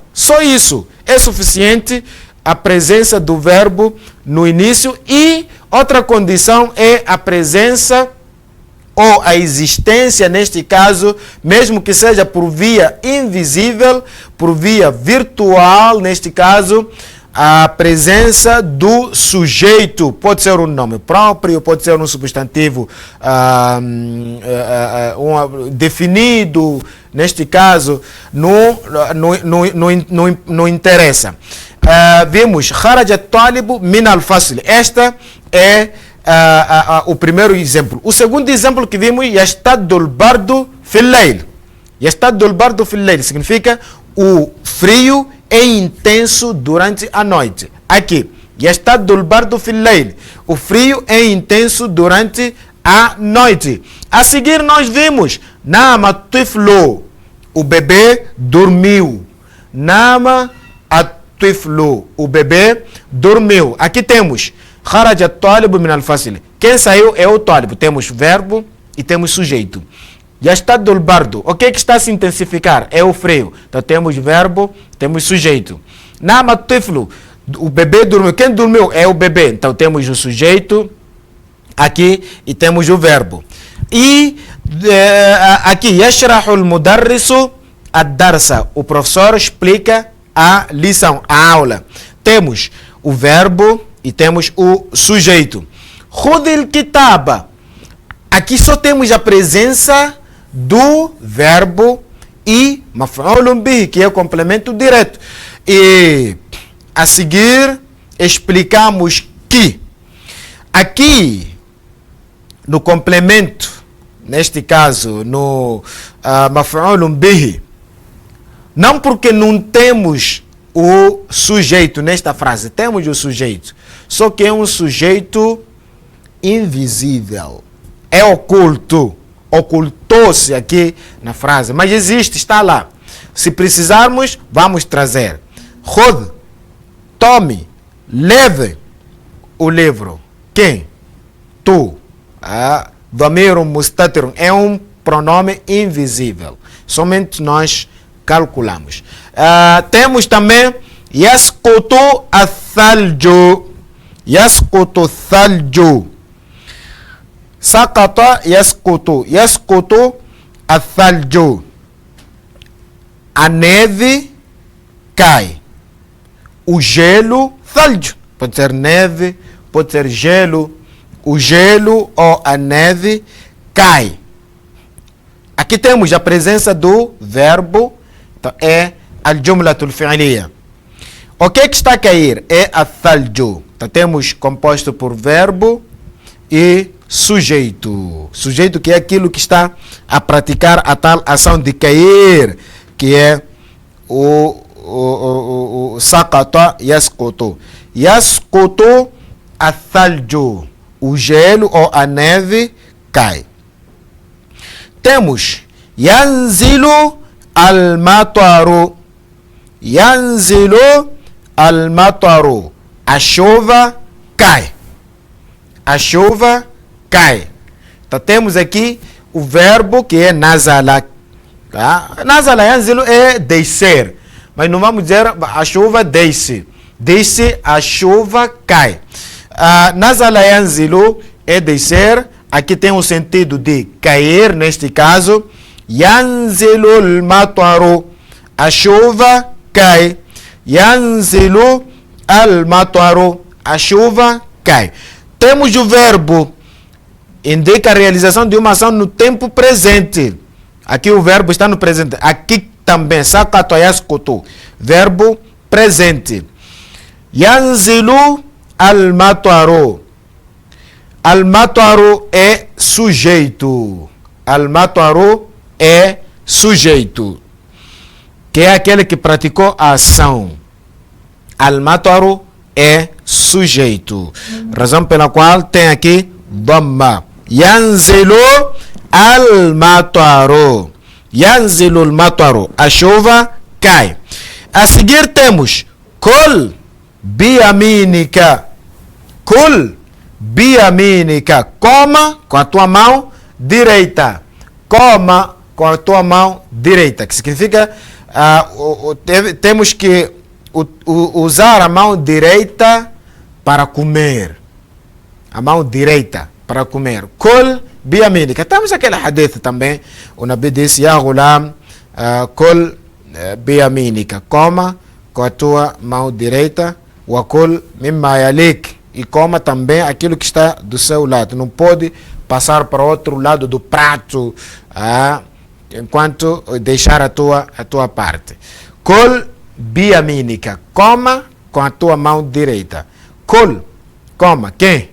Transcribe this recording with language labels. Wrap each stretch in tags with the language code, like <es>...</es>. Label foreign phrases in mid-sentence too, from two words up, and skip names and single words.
<pt>Só isso é suficiente, a presença do verbo no início, e outra condição é a presença ou a existência, neste caso, mesmo que seja por via invisível, por via virtual, neste caso, a presença do sujeito. Pode ser um nome próprio, pode ser um substantivo definido, neste caso, não interessa.</pt> <ar>Vimos خرج الطالب من الفصل.</ar> <pt>Esta é o primeiro exemplo. O segundo exemplo que vimos,</pt> <ar>يشتد البرد في الليل. يشتد البرد في الليل</ar> <pt>significa o frio é intenso durante a noite. Aqui,</pt> <ar>يشتد البرد في الليل.</ar> <pt>O frio é intenso durante a noite. A seguir nós vimos</pt> <ar>نام الطفل.</ar> <pt>O bebê dormiu.</pt> <ar>نام الطفل.</ar> <pt>O bebê dormiu. Aqui temos</pt> <ar>خرج الطالب من الفصل.</ar> <pt>Quem saiu é o talibu. Temos verbo e temos sujeito.</pt> <ar>يشتد البرد.</ar> <pt>O que está a se intensificar? É o frio. Então temos verbo, temos sujeito.</pt> <ar>نام الطفل.</ar> <pt>O bebê dormiu. Quem dormiu é o bebê. Então temos o sujeito aqui e temos o verbo. E aqui,</pt> <ar>يشرح المدرس الدرس.</ar> <pt>O professor explica a lição, a aula. Temos o verbo e temos o sujeito.</pt> <ar>خذ الكتاب.</ar> <pt>Aqui só temos a presença do verbo e</pt> <ar>مفعول به,</ar> <pt>que é o complemento direto. E a seguir explicamos que aqui no complemento, neste caso no</pt> <ar>مفعول به,</ar> <pt>não porque não temos o sujeito nesta frase, temos o sujeito, só que é um sujeito invisível, é oculto, ocultou-se aqui na frase, mas existe, está lá. Se precisarmos, vamos trazer. Khud, tome, leve o livro. Quem? Tu.</pt> <ar>ضمير مستتر</ar> <pt>é um pronome invisível, somente nós calculamos. Temos também</pt> <ar>يسقط الثلج. يسقط ثلج سقط يسقط. يسقط الثلج.</ar> <pt>A neve cai. O gelo, thalju. Pode ser neve, pode ser gelo. O gelo ou a neve cai. Aqui temos a presença do verbo. Então, é</pt> <ar>الجملة الفعلية.</ar> <pt>O que está a cair? É a thalju. Então, temos composto por verbo e sujeito. Sujeito que é aquilo que está a praticar a tal ação de cair, que é o</pt> <ar>سقط يسقط. يسقط الثلج.</ar> <pt>O gelo ou a neve cai. Temos</pt> <ar>ينزل المطر. ينزل المطر.</ar> <pt>A chuva cai. A chuva cai. Então temos aqui o verbo que é nazala. Tá?</pt> <ar>نزل ينزل</ar> <pt>é descer. Mas não vamos dizer a chuva desce. Desce, a chuva cai.</pt> <ar>نزل ينزل</ar> <pt>é descer, aqui tem o sentido de cair, neste caso,</pt> <ar>ينزل المطر,</ar> <pt>a chuva cai.</pt> <ar>ينزل المطر,</ar> <pt>a chuva cai. Temos o verbo, indica a realização de uma ação no tempo presente. Aqui o verbo está no presente. Aqui também, sakatoyaskutu, verbo presente.</pt> <ar>ينزل المطر.</ar> <pt>Al-mataru é sujeito. Al-mataru é sujeito, que é aquele que praticou a ação. Al-mataru é sujeito. Razão pela qual tem aqui dhamma.</pt> <ar>ينزل المطر. ينزل المطر.</ar> <pt>A chuva cai. A seguir temos</pt> <ar>كل بيمينك. كل بيمينك.</ar> <pt>Coma com a tua mão direita. Coma com a tua mão direita. Que significa temos que usar a mão direita para comer. A mão direita para comer.</pt> <ar>كل بيمينك.</ar> <pt>Temos aquele hadith também. O Nabi disse,</pt> <ar>يا غلام كل بيمينك.</ar> <pt>Coma com a tua mão direita.</pt> <ar>وكل مما يليك.</ar> <pt>E coma também aquilo que está do seu lado. Não pode passar para o outro lado do prato, enquanto deixar a tua parte.</pt> <ar>كل بيمينك.</ar> <pt>Coma com a tua mão direita. Kul, coma. Quem?</pt>